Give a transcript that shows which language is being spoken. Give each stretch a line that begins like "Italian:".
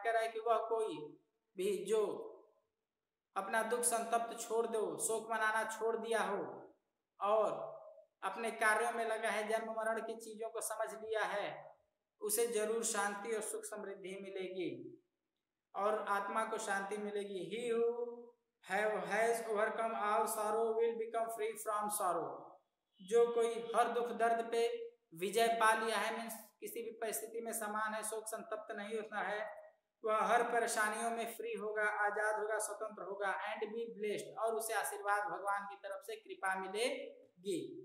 Hindi: कह रहा है कि वह कोई भी जो अपना दुख संतप्त छोड़ दो, शोक मनाना छोड़ दिया हो और अपने कार्यों में लगा है, जन्म मरण की चीजों को समझ लिया है, उसे जरूर शांति और सुख समृद्धि मिलेगी और आत्मा को शांति मिलेगी.
English: He who has overcome all sorrow will become free from sorrow.
Hindi: जो कोई हर दुख दर्द पे विजय पा लिया है, मीन्स किसी भी परिस्थिति में समान है, शोक संतप्त नहीं होता है, वह हर परेशानियों में फ्री होगा, आजाद होगा, स्वतंत्र होगा.
English: and be blessed,
Hindi: और उसे आशीर्वाद भगवान की तरफ से कृपा मिलेगी.